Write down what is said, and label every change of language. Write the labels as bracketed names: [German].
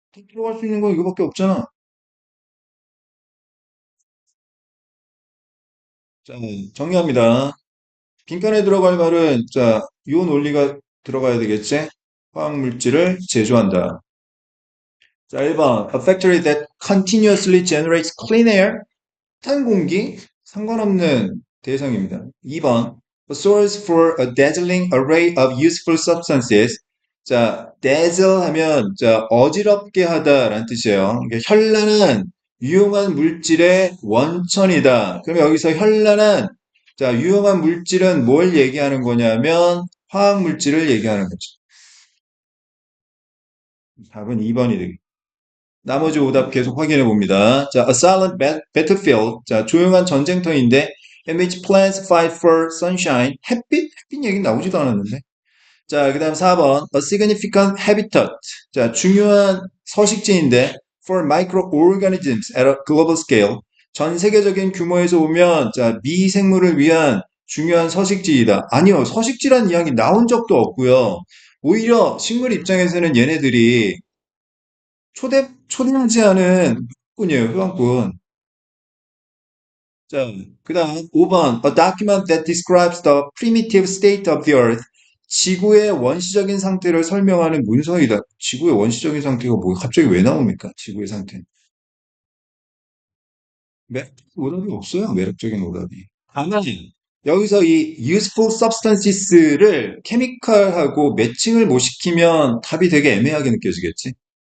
[Korean] 들어갈 수 있는 건 이거밖에 없잖아. 자, 정리합니다. 빈칸에 들어갈 말은, 자, 요 논리가 들어가야 되겠지? 화학물질을 제조한다. 자, 1번. [English] A factory that continuously generates clean air. [Korean] 탄 공기? 상관없는 대상입니다. 2번. [English] A source for a dazzling array of useful substances. [Korean] 자, dazzle 하면, 자, 어지럽게 하다라는 뜻이에요. 이게 현란한, 유용한 물질의 원천이다. 그러면 여기서 현란한, 자, 유용한 물질은 뭘 얘기하는 거냐면, 화학 물질을 얘기하는 거죠. 답은 2번이 되겠습니다. 나머지 오답 계속 확인해 봅니다. [English] 자, a silent battlefield. [Korean] 자, 조용한 전쟁터인데, [English] in which plants fight for sunshine. [Korean] 햇빛 얘기 나오지도 않았는데. 자, 그 다음 4번. [English] a significant habitat. [Korean] 자, 중요한 서식지인데, [English] for microorganisms at a global scale. [Korean] 전 세계적인 규모에서 보면 자, 미생물을 위한 중요한 서식지이다. 아니요, 서식지란 이야기 나온 적도 없고요. 오히려 식물 입장에서는 얘네들이 초대하지 않은 흑군이에요, 흑암꾼. 자, 그 다음 5번. [English] A document that describes the primitive state of the earth. [Korean] 지구의 원시적인 상태를 설명하는 문서이다. 지구의 원시적인 상태가 뭐, 갑자기 왜 나옵니까? 지구의 상태는. 오답이 없어요. 매력적인 오답이. 다만, 여기서 이 [English] useful substances [Korean] 를 케미칼하고 매칭을 못 시키면 답이 되게 애매하게 느껴지겠지?